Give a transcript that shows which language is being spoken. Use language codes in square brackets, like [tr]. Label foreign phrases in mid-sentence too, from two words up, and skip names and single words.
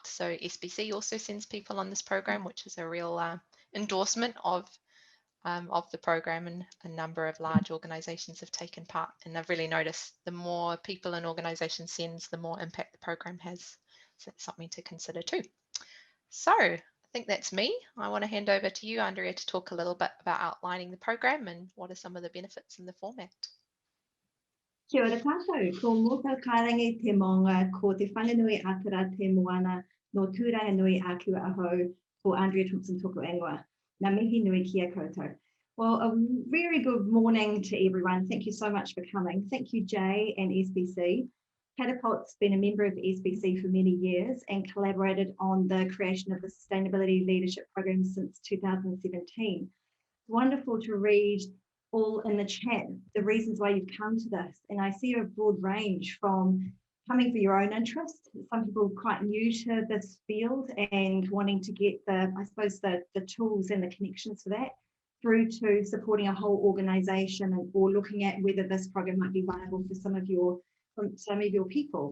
[en] So SBC also sends people on this program, which is a real endorsement of the program, and a number of large organisations have taken part. And I've really noticed the more people an organisation sends, the more impact the program has. So that's something to consider too. So I think that's me. I want to hand over to you, Andrea, to talk a little bit about outlining the program and what are some of the benefits in the format. [mi] Kia ora tātou, ko mōkau kārangi te maunga, ko te whanganui atara te moana, no tūranga nui a kia ahau, ko Andrea Thompson toko ingoa. Ngā mihi nui kia koutou. [en] Well, a very good morning to everyone. Thank you so much for coming. Thank you, Jay and SBC. Catapult's been a member of SBC for many years and collaborated on the creation of the Sustainability Leadership Program since 2017. It's wonderful to read all in the chat the reasons why you've come to this, and I see a broad range from coming for your own interest, some people quite new to this field and wanting to get the tools and the connections for that, through to supporting a whole organization or looking at whether this program might be viable for some of your people.